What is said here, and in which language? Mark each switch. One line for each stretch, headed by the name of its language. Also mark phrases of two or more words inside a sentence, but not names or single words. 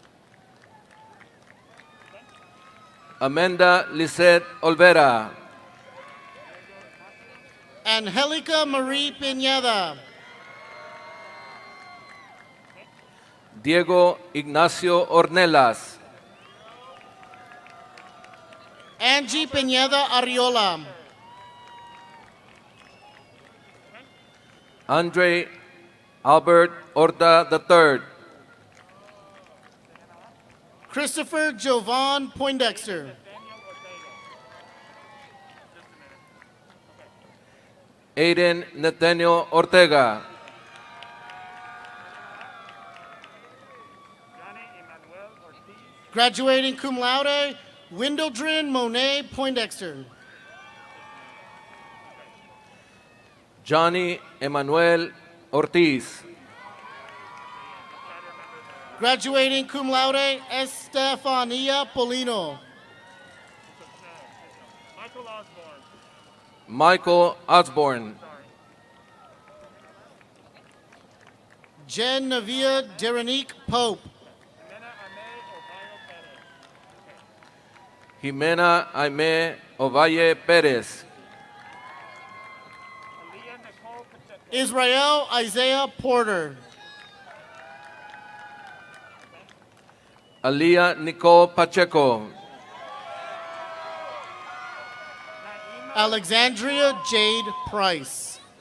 English: Amanda Lisette Olvera. Angelica Marie Pineda. Diego Ignacio Ornelas. Angie Pineda Ariola. Andre Albert Orta III. Christopher Jovan Poindexter. Aiden Nathaniel Ortega. Graduating cum laude, Windledrin Monet Poindexter. Johnny Emmanuel Ortiz. Graduating cum laude, Estefania Polino. Michael Osborne. Jen Navia Derenique Pope. Jimena Aime Ovalle Perez. Israel Isaiah Porter. Aliyah Nicole Pacheco. Alexandria Jade Price.